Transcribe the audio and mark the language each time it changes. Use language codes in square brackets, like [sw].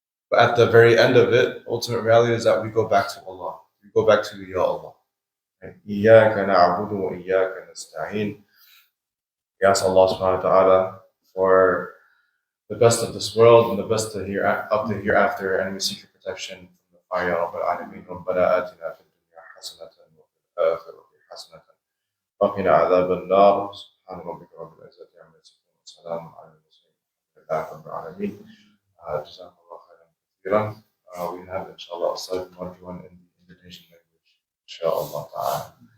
[en] But at the very end of it, ultimate reality is that we go back to Allah. We go back to Ya Allah. [ar] إياك نعبد وإياك نستعين. [en] We ask Allah subhanahu wa ta'ala for the best of this world and the best of up to hereafter, and we seek your protection from the fire, Ya Rabbal Alameen. [ar] ربنا آتنا في الدنيا حسنة وفي الآخرة حسنة وقنا عذاب النار. سبحان ربك رب العزة عما يصفون وسلام على المرسلين والحمد لله رب العالمين. جزاكم الله خيرا كثيرا. [en] We have inshallah a slide from everyone in the invitation language, inshallah ta'ala.